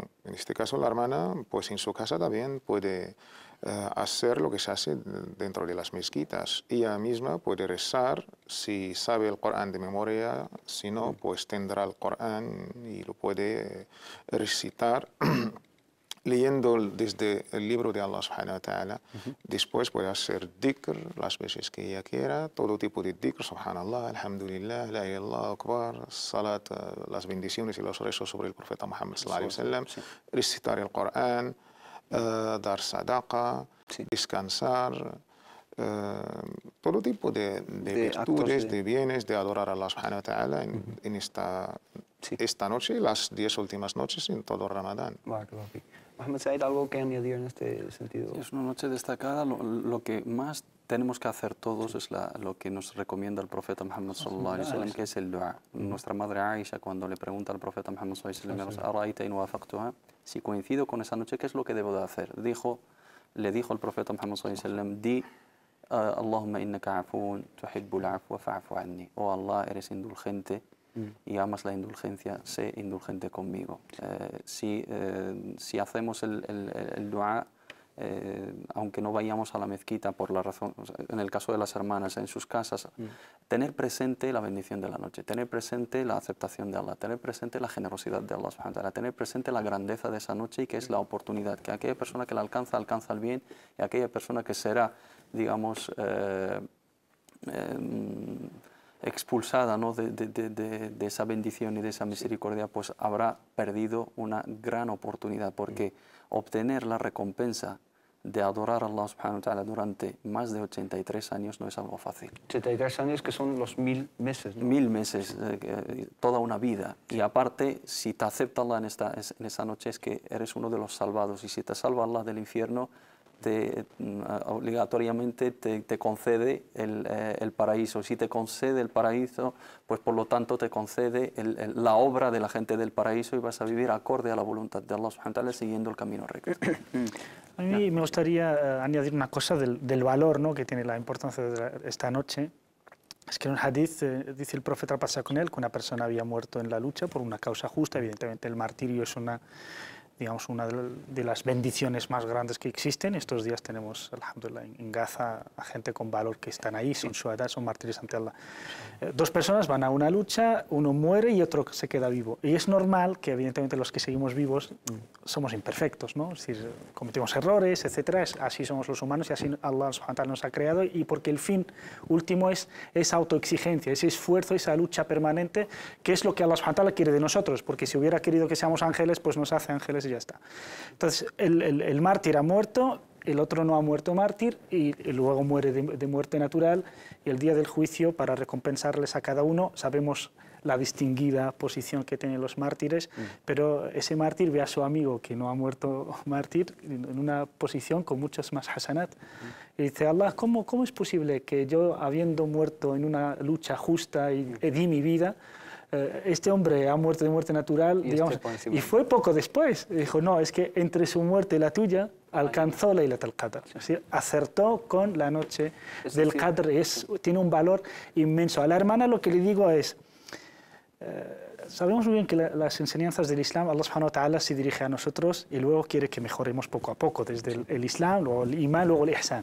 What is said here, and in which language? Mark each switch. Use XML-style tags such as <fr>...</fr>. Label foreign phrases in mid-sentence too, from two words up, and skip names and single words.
<es>En este caso la hermana, pues en su casa también puede hacer lo que se hace dentro de las mezquitas. Ella misma puede rezar, si sabe el Corán de memoria, si no, pues tendrá el Corán y lo puede recitar. Leyendo desde el libro de Allah</es> <ar>سبحانه وتعالى,</ar> <es>después puede hacer dhikr las veces que ella quiera, todo tipo de dhikr,</es> <ar>سبحان الله الحمد لله لا إله إلا الله أكبر صلاة,</ar> <es>las bendiciones y los rezos sobre el profeta Muhammad</es> <ar>صلى الله عليه وسلم,</ar> <es>recitar el Corán, dar sadaqa, descansar, todo tipo de virtudes, actos de bienes, de adorar a Allah</es> <ar>سبحانه وتعالى</ar> <es>en esta noche y las 10 últimas noches en todo Ramadán. Barakallahu fik. Mohamed Said, ¿algo que añadir en este sentido? Es una noche destacada. Lo que más tenemos que hacer todos es lo que nos recomienda el profeta Muhammad</es> <ar>صلى الله عليه وسلم,</ar> <es>que es el dua. Nuestra madre Aisha, cuando le pregunta al profeta Muhammad</es> <ar>صلى الله عليه وسلم, "أرأيت إن وافقتها",</ar> <es>si coincido con esa noche, ¿qué es lo que debo de hacer? Le dijo el profeta Muhammad</es> <ar>صلى الله عليه وسلم,</ar> <es>di</es> <ar>اللهم إنك عفو تحب العفو فاعف عني.</ar> <es>Oh Allah, eres indulgente y amas la indulgencia, sé indulgente conmigo. Si hacemos el dua, aunque no vayamos a la mezquita por la razón, o sea, en el caso de las hermanas, en sus casas, tener presente la bendición de la noche, tener presente la aceptación de Allah, tener presente la generosidad de Allah</es> <ar>سبحانه وتعالى,</ar> <es>tener presente la grandeza de esa noche y que es la oportunidad, que aquella persona que la alcanza, alcanza el bien, y aquella persona que será, digamos, expulsada, ¿no?, de esa bendición y de esa misericordia, pues habrá perdido una gran oportunidad, porque obtener la recompensa de adorar a Allah</es> <ar>سبحانه وتعالى</ar> <es>durante más de 83 años no es algo fácil. 83 años que son los 1000 meses, ¿no? 1000 meses, toda una vida. Y aparte, si te acepta Allah en esa noche, es que eres uno de los salvados. Y si te salva Allah del infierno, obligatoriamente te concede el paraíso. Si te concede el paraíso, pues por lo tanto te concede la obra de la gente del paraíso y vas a vivir acorde a la voluntad de Allah</es> <ar>سبحانه وتعالى,</ar> <es>siguiendo el camino recto. A mí me gustaría añadir una cosa del valor, ¿no?, que tiene la importancia de esta noche. Es que en un hadith dice el profeta, pasa con él, que una persona había muerto en la lucha por una causa justa. Evidentemente el martirio es una digamos, una de las bendiciones más grandes que existen. Estos días tenemos, alhamdulillah, en Gaza a gente con valor que están ahí, son shuhada, son mártires ante Allah. Dos personas van a una lucha, uno muere y otro se queda vivo. Y es normal que, evidentemente, los que seguimos vivos somos imperfectos, ¿no? Es decir, cometemos errores, etcétera. Así somos los humanos y así Allah</es> <ar>سبحانه وتعالى</ar> <es>nos ha creado, y porque el fin último es esa autoexigencia, ese esfuerzo, esa lucha permanente, que es lo que Allah</es> <ar>سبحانه وتعالى</ar> <es>quiere de nosotros, porque si hubiera querido que seamos ángeles, pues nos hace ángeles y ya está. Entonces, el mártir ha muerto, el otro no ha muerto mártir y luego muere de muerte natural, y el día del juicio, para recompensarles a cada uno, sabemos la distinguida posición que tienen los mártires, pero ese mártir ve a su amigo que no ha muerto mártir en una posición con muchos más hasanat. Y dice, Allah, ¿cómo es posible que yo, habiendo muerto en una lucha justa y di mi vida, este hombre ha muerto de muerte natural, Y digamos, y fue poco después? Dijo, no, es que entre su muerte y la tuya alcanzó</es> <ar>ليلة القدر,</ar> <es>es decir, acertó con la noche del Qadr, tiene un valor inmenso. A la hermana lo que le digo es, sabemos muy bien que las enseñanzas del Islam, Allah</es> <ar>سبحانه وتعالى</ar> <es>se dirige a nosotros y luego quiere que mejoremos poco a poco, desde el Islam, luego el Imán, luego el Ihsan.</es>